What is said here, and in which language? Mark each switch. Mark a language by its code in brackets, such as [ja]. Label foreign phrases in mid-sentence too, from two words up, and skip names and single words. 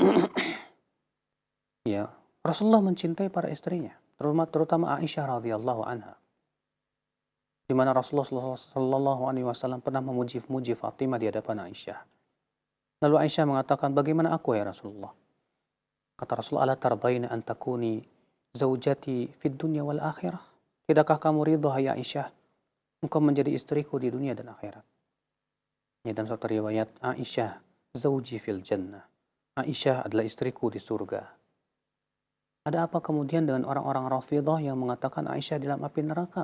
[id] Ya, Rasulullah mencintai para istrinya, terutama Aisyah [ar] radhiyallahu anha. [id] Di mana Rasulullah [ar] sallallahu alaihi wasallam [id] pernah memuji Fatimah di hadapan Aisyah. Lalu Aisyah mengatakan, "Bagaimana aku [ar] ya Rasulullah?" [id] Kata Rasulullah, [ar] "Ala tardaina an takuni zaujati fid dunya wal akhirah?" [id] Tidakkah kamu ridha hai Aisyah engkau menjadi istriku di dunia dan akhirat? Ya, dalam satu riwayat, [ar] Aisyah zauji fil jannah. [id] Aisyah adalah istriku di surga. Ada apa kemudian dengan orang-orang Rafidhah yang mengatakan Aisyah di dalam api neraka?